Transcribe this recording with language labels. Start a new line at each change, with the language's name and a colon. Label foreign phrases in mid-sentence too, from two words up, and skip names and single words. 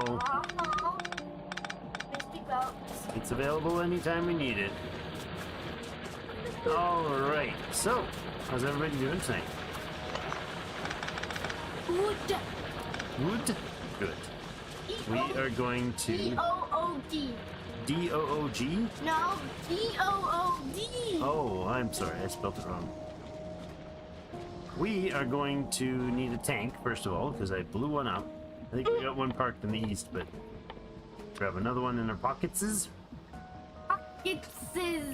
English: Uh-huh. Misty belts. It's available anytime we need it. Alright. So, how's everybody doing tonight? Wood. Wood? Good. We are going to D-O-O-D. D-O-O-G? No, D-O-O-D. Oh, I'm sorry, I spelled it wrong. We are going to need a tank, first of all, because I blew one up. I think we got one parked in the east, but grab another one in our pockets. Pockets. We